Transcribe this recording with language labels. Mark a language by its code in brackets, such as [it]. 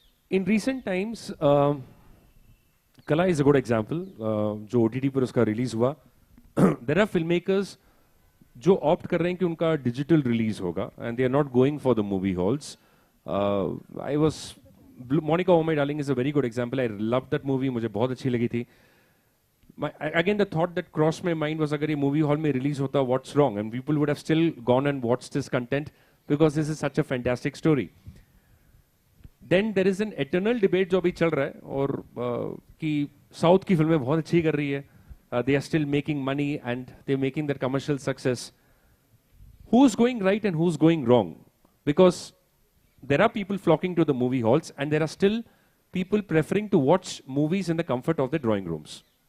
[en] In recent times, Kala is a good example. [hi] जो OTT पर उसका release हुआ, [en] there are filmmakers जो opt [hi] कर रहे हैं कि उनका [en] digital release होगा, and they are not going for the movie halls. I was Monica O My Darling is a very good example. I love that movie, [hi] मुझे बहुत अच्छी लगी थी. [en] Again, the thought that crossed my mind was [hi] अगर ये movie hall में release होता, [en] what's wrong? And people would have still gone and watched this content because this is such a fantastic story. Then there is an eternal debate [hi] जो अभी चल रहा है और कि साउथ की फिल्में बहुत अच्छी कर रही है. [en] They are still making money and they're making that commercial success. Who's going right and who's going wrong? Because there are people flocking to the movie halls and there are still people preferring to watch movies in the comfort of the drawing rooms.